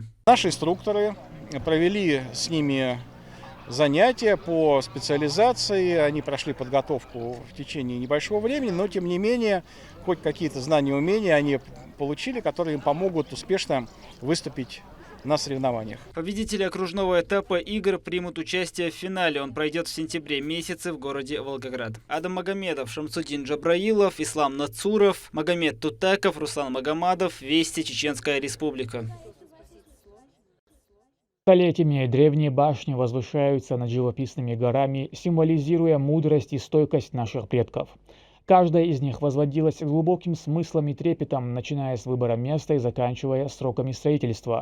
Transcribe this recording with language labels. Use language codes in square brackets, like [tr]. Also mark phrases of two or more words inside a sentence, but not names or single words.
[ru] Наши инструкторы провели с ними занятия по специализации, они прошли подготовку в течение небольшого времени, но тем не менее, хоть какие-то знания и умения они получили, которые им помогут успешно выступить на соревнованиях. Победители окружного этапа игр примут участие в финале. Он пройдет в сентябре месяце в городе Волгоград. Адам Магомедов, Шамсудин Джабраилов, Ислам Нацуров, Магомед Тутаков, Руслан Магомадов. Вести, Чеченская Республика. Столетиями древние башни возвышаются над живописными горами, символизируя мудрость и стойкость наших предков. Каждая из них возводилась с глубоким смыслом и трепетом, начиная с выбора места и заканчивая сроками строительства.